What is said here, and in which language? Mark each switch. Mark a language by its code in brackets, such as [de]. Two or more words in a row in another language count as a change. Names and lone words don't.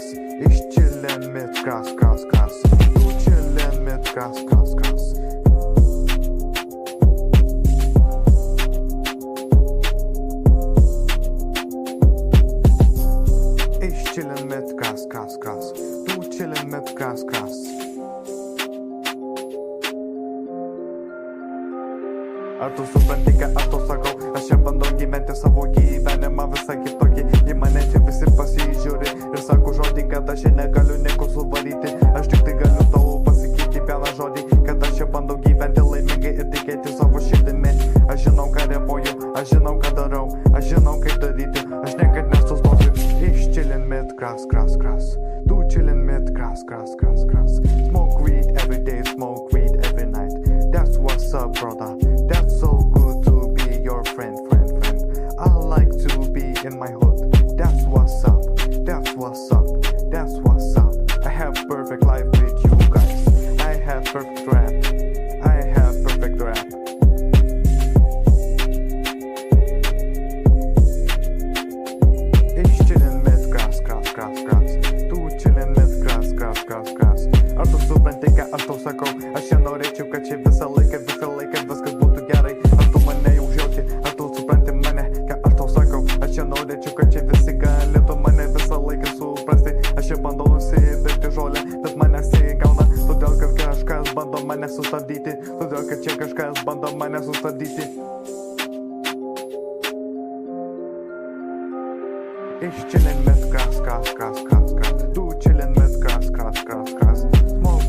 [en] Ich chillin' mit grass, grass, grass. Du chillin' mit grass, grass, grass. Ich chillin' mit grass, grass, grass. Du chillin' mit grass, grass. [lt] Ar tu supranti, kad aš tau sakau, aš čia bandau gyventi savo gyvenimą visą kitokį. Į mane čia visi pasižiūri ir sako žodį, kad aš čia negaliu nieko suvaryti. Aš tik tai galiu tau pasakyti vieną žodį, kad aš čia bandau gyventi laimingai ir tikėti savo širdimi. Aš žinau, ką repuoju, aš žinau, ką darau, aš žinau, kaip daryti. Aš niekad nesustosiu. [en] Ich chillin' mit grass, grass, grass. Du chillin' mit grass, grass, grass, grass. Smoke weed every day, smoke weed every night. That's what's up, brother. That's so good to be your friend, friend, friend. I like to be in my hood. That's what's up. That's what's up. That's what's up. I have perfect life with you guys. I have perfect rap. I have perfect rap. Ich chillin' mit grass, grass, grass, grass. Du chillin' mit grass, grass, grass, grass. [lt] Ar tu supranti, ką aš tau sakau? Aš čia norėčiau, kad čia visą laiką viskas būtų gerai. Ar tu mane jau žiūrėti, ar tu supranti mane, ką aš tau sakau? Aš čia norėčiau, kad čia visi galėtų mane visą laiką suprasti. Aš čia bandau nusipirkti žolę, bet manęs įgauna. Todėl, kad kažkas bando mane sustabdyti. Todėl, kad čia kažkas bando mane sustabdyti. [en] Ich chillin' mit grass, grass, grass, grass, grass. Du chillin' mit grass, grass, grass, grass.